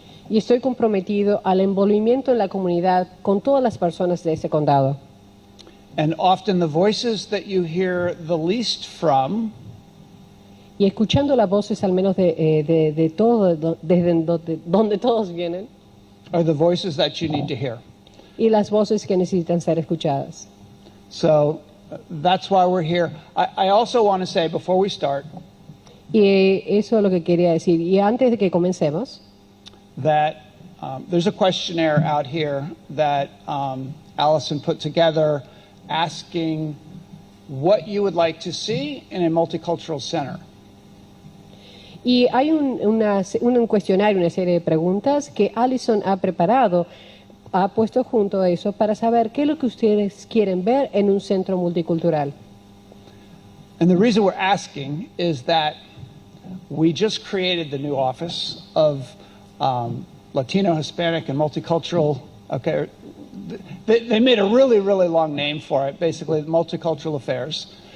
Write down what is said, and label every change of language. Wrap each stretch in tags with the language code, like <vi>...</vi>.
<es>Y estoy comprometido al envolvimiento en la comunidad con todas las personas de este condado.</es> <en>And often the voices that you hear the least from</en> <es>Y escuchando las voces, al menos de todo, desde donde todos vienen,</es> <en>are the voices that you need to hear.</en> <es>y las voces que necesitan ser escuchadas.</es> <en>So that's why we're here. I also want to say before we start</en> <es>Y eso es lo que quería decir. Y antes de que comencemos,</es> <en>that there's a questionnaire out here that Allison put together asking what you would like to see in a multicultural center.</en> <es>y hay un cuestionario, una serie de preguntas que Allison ha preparado, ha puesto junto a eso para saber qué es lo que ustedes quieren ver en un centro multicultural.</es> <en>And the reason we're asking is that we just created the new office of Latino, Hispanic, and multicultural. Okay, they made a really, really long name for it, basically multicultural affairs.</en>